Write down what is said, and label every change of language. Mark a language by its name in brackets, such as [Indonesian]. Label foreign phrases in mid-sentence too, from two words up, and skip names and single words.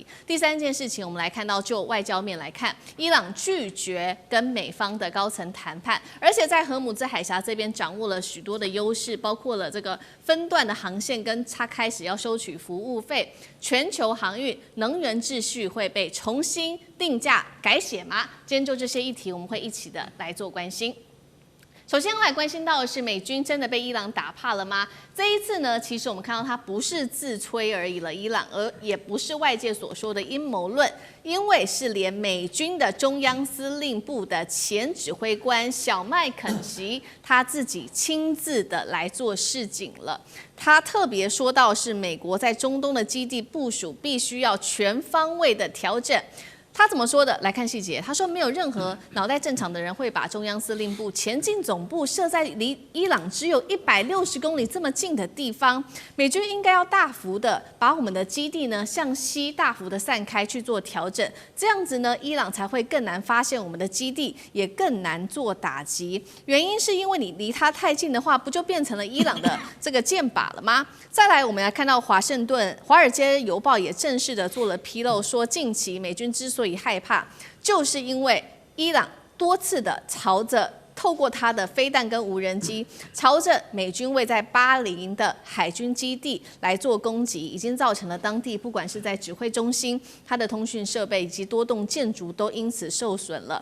[Chinese] 第三件事情，我們來看到就外交面來看，伊朗拒絕跟美方的高層談判，而且在荷姆茲海峽這邊掌握了許多的優勢，包括了這個分段的航線，跟他開始要收取服務費，全球航運能源秩序會被重新定價改寫嗎？今天就這些議題，我們會一起的來做關心。首先來關心到的是，美軍真的被伊朗打怕了嗎？這一次呢，其實我們看到它不是自吹而已了，伊朗，而也不是外界所說的陰謀論，因為是連美軍的中央司令部的前指揮官小麥肯齊他自己親自的來做示警了。他特別說到是美國在中東的基地部署必須要全方位的調整。他怎麼說的？來看細節。他說，沒有任何腦袋正常的人會把中央司令部前進總部設在離伊朗只有160公里這麼近的地方。美軍應該要大幅的把我們的基地呢向西大幅的散開去做調整，這樣子呢，伊朗才會更難發現我們的基地，也更難做打擊。原因是因為你離他太近的話，不就變成了伊朗的這個箭靶了嗎？再來，我們來看到華爾街郵報也正式的做了披露，說近期美軍之所以害怕，就是因為伊朗多次的朝着透過它的飛彈跟無人機，朝着美軍位在巴林的海軍基地來做攻擊，已經造成了當地不管是在指揮中心、它的通訊設備以及多棟建築都因此受損了。